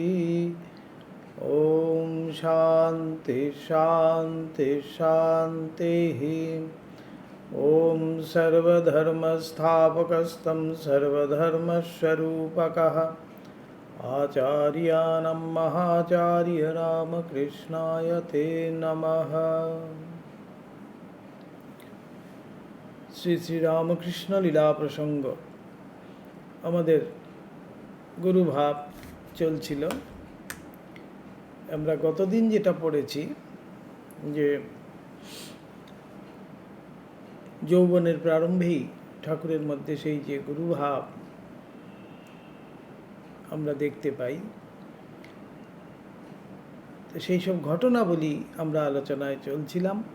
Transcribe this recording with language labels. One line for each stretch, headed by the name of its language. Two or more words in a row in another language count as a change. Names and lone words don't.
Sanskrit: ॐ शान्ति शान्ति शान्तिः। ॐ सर्वधर्मस्थापकस्तं सर्वधर्मस्वरूपकः आचार्यानं महाचार्य रामकृष्णाय ते नमः।
Bangla: শ্রী শ্রী রামকৃষ্ণ লীলা প্রসঙ্গ আমাদের গুরুভাব চলছিল। আমরা গতদিন যেটা পড়েছি যে যৌবনের প্রারম্ভেই ঠাকুরের মধ্যে সেই যে গুরুভাব আমরা দেখতে পাই, তো সেই সব ঘটনাবলী আমরা আলোচনায় চলছিলাম।